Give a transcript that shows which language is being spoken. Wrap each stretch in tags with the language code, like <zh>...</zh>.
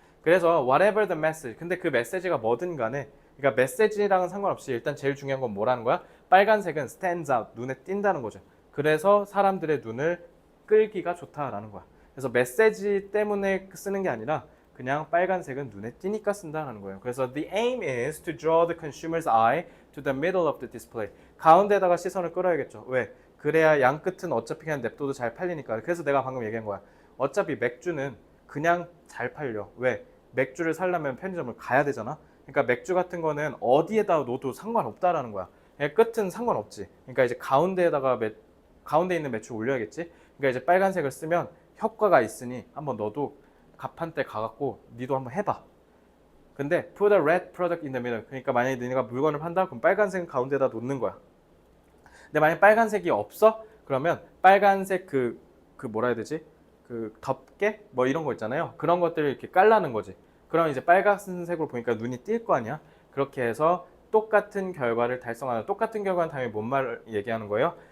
<ko>그래서</ko> <en>whatever the message,</en> <ko>근데 그 메시지가 뭐든 간에, 그러니까 메시지랑은 상관없이 일단 제일 중요한 건 뭐라는 거야? 빨간색은</ko> <en>stands out,</en> <ko>눈에 띈다는 거죠. 그래서 사람들의 눈을 끌기가 좋다라는 거야. 그래서 메시지 때문에 쓰는 게 아니라 그냥 빨간색은 눈에 띄니까 쓴다는 거예요. 그래서</ko> <en>the aim is to draw the consumer's eye to the middle of the display.</en> <ko>가운데다가 시선을 끌어야겠죠. 왜? 그래야 양 끝은 어차피 그냥 냅둬도 잘 팔리니까. 그래서 내가 방금 얘기한 거야. 어차피 맥주는 그냥 잘 팔려. 왜? 맥주를 사려면 편의점을 가야 되잖아. 그러니까 맥주 같은 거는 어디에다 놓어도 상관없다라는 거야. 그냥 끝은 상관없지. 그러니까 이제 가운데 있는 매출 올려야겠지. 그러니까 이제 빨간색을 쓰면 효과가 있으니 한번 너도 가판대 가갖고 니도 한번 해봐. 근데</ko> <en>put a red product in the middle.</en> <ko>그러니까 만약에 너네가 물건을 판다, 그럼 빨간색은 가운데다 놓는 거야. 근데 만약 빨간색이 없어? 그러면 빨간색 그 뭐라 해야 되지? 그 덮개? 뭐 이런 거 있잖아요. 그런 것들을 이렇게 깔라는 거지. 그럼 이제 빨간색으로 보니까 눈이 띌 거 아니야. 그렇게 해서 똑같은 결과를 달성하는, 똑같은 결과는 당연히 뭔 말을 얘기하는 거예요?</ko>